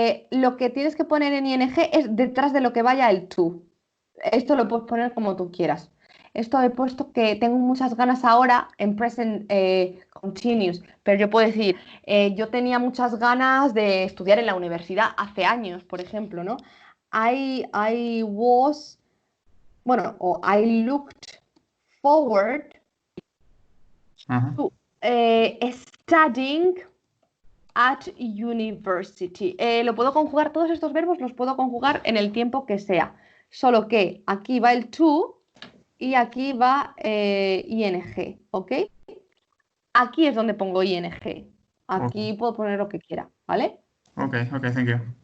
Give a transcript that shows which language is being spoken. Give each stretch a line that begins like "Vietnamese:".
Spanish: Lo que tienes que poner en ing es detrás de lo que vaya el to. Esto lo puedes poner como tú quieras. Esto he puesto que tengo muchas ganas ahora en present continuous, pero yo puedo decir, yo tenía muchas ganas de estudiar en la universidad hace años, por ejemplo, ¿no?
English: I was,
Spanish: bueno, o
English: I looked forward Ajá. to studying at university.
Spanish: Lo puedo conjugar, todos estos verbos los puedo conjugar en el tiempo que sea. Solo que aquí va el to y aquí va ing, ¿ok? Aquí es donde pongo ing. Aquí puedo poner lo que quiera, ¿vale?
English: Okay, thank you.